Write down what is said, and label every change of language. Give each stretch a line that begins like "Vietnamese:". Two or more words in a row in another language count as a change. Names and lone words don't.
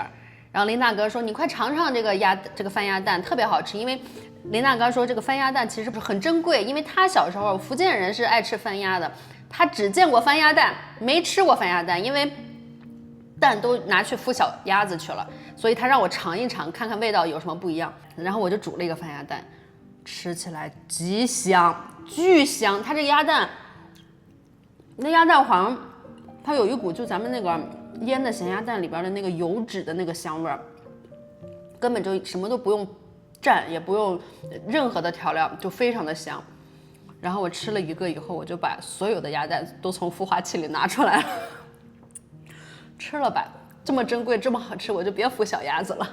Chinese: 然後林大哥說：“你快嘗嘗這個翻鴨蛋，特別好吃。”因為林大哥說這個翻鴨蛋其實很珍貴，因為他小時候福建人是愛吃翻鴨的，他只見過翻鴨蛋，沒吃過翻鴨蛋，因為蛋都拿去孵小鴨子去了，所以他讓我嘗一嘗，看看味道有什麼不一樣。然後我就煮了一個翻鴨蛋，吃起來極香，巨香。它這個鴨蛋，那鴨蛋黃，它有一股就咱們那個醃的鹹鴨蛋裡邊的那個油脂的那個香味兒，根本就什麼都不用蘸，也不用任何的調料，就非常的香。然后我吃了一個以後，我就把所有的鴨蛋都從孵化器裡拿出来了，吃了吧，這麼珍貴，這麼好吃，我就別孵小鴨子了。